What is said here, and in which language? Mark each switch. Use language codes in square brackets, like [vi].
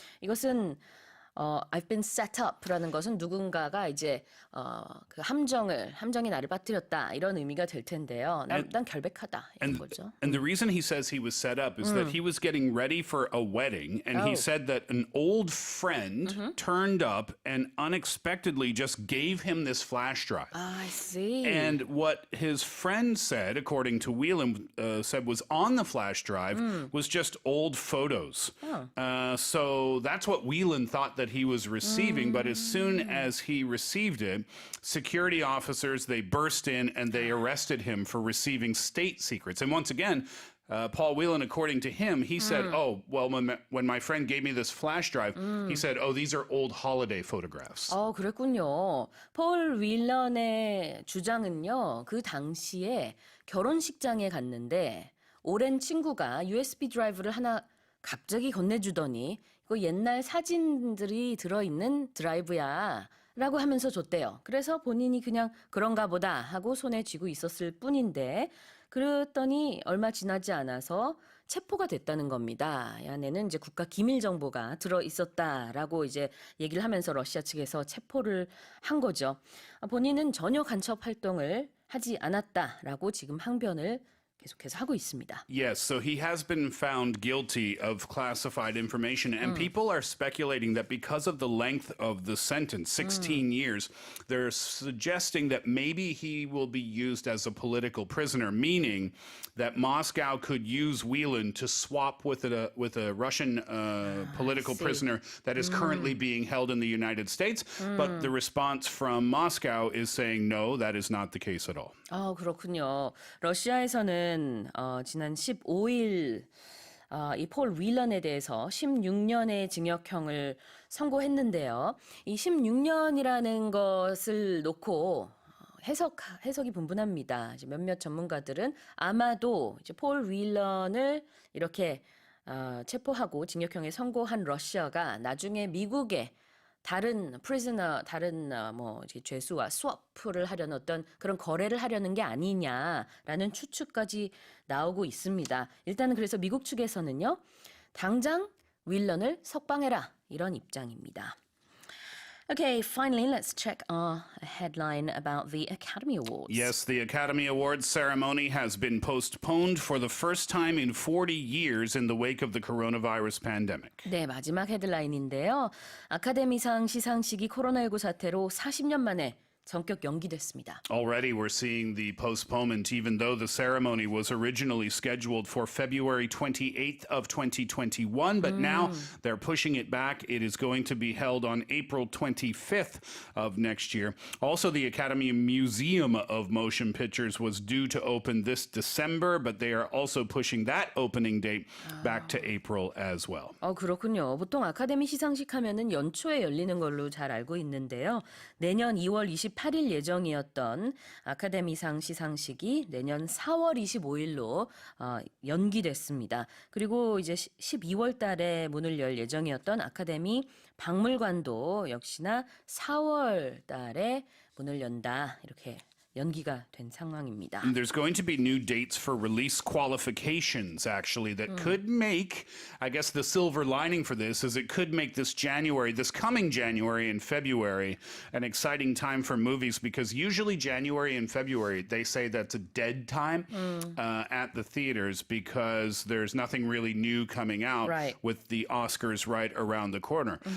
[ko] 이것은 [en] I've been set up [ko] 라는 것은 누군가가 이제 그 함정이 나를 빠뜨렸다 이런 의미가 될 텐데요. 난 결백하다 이런 거죠. [en] And the reason he says he was set up is that he was getting ready for a wedding, and he said that an old friend turned up and unexpectedly just gave him this flash drive. I see. And what his friend said, according to Whelan, said was on the flash drive was just old photos. So that's what Whelan thought that he was receiving. But as soon as he received it, security officers, they burst in and they arrested him for receiving state secrets. And once again, Paul Whelan, according to him, he said, oh, well, when my friend gave me this flash drive, he said, oh, these are old holiday photographs. [ko] 그랬군요. 폴 윌런의 주장은요. 그 당시에 결혼식장에 갔는데 오랜 친구가 USB 드라이브를 하나 갑자기 건네주더니 이거 옛날 사진들이 들어있는 드라이브야 라고 하면서 줬대요. 그래서 본인이 그냥 그런가 보다 하고 손에 쥐고 있었을 뿐인데 그랬더니 얼마 지나지 않아서 체포가 됐다는 겁니다. 이 안에는 이제 국가 기밀 정보가 들어 있었다라고 이제 얘기를 하면서 러시아 측에서 체포를 한 거죠. 본인은 전혀 간첩 활동을 하지 않았다라고 지금 항변을 계속해서 하고 있습니다. [en] Yes, so he has been found guilty of classified information, and people are speculating that because of the length of the sentence, 16 years, they're suggesting that maybe he will be used as a political prisoner, meaning that Moscow could use Whelan to swap with a Russian political prisoner that is currently being held in the United States. But the response from Moscow is saying, no, that is not the case at all. [ko] 그렇군요. 러시아에서는 미국은 지난 15일 이 폴 윌런에 대해서 16년의 징역형을 선고했는데요. 이 16년이라는 것을 놓고 해석이 분분합니다. 이제 몇몇 전문가들은 아마도 이제 폴 윌런을 이렇게 체포하고 징역형에 선고한 러시아가 나중에 미국에 다른 prisoner, 다른 이제 죄수와 스워프를 하려는 어떤 그런 거래를 하려는 게 아니냐라는 추측까지 나오고 있습니다. 일단은 그래서 미국 측에서는요, 당장 윌런을 석방해라 이런 입장입니다. [en] Okay, finally, let's check our headline about the Academy Awards. Yes, the Academy Awards ceremony has been postponed for the first time in 40 years in the wake of the coronavirus pandemic. [ko] 네, 마지막 헤드라인인데요. 아카데미상 시상식이 코로나19 사태로 40년 만에 전격 연기됐습니다. [en] Already we're seeing the postponement, even though the ceremony was originally scheduled for February 28th of 2021, but now they're pushing it back. It is going to be held on April 25th of next year. Also, the Academy Museum of Motion Pictures was due to open this December, but they are also pushing that opening date back to April as well. [ko] 그렇군요. 보통 아카데미 시상식 하면은 연초에 열리는 걸로 잘 알고 있는데요. 내년 2월 28일 예정이었던 아카데미상 시상식이 내년 4월 25일로 연기됐습니다. 그리고 이제 12월 달에 문을 열 예정이었던 아카데미 박물관도 역시나 4월 달에 문을 연다. 이렇게 연기가 된 상황입니다. [en] And there's going to be new dates for release qualifications, actually, that could make, I guess the silver lining for this is it could make this coming January and February, an exciting time for movies, because usually January and February, they say that's a dead time at the theaters because there's nothing really new coming out with the Oscars right around the corner.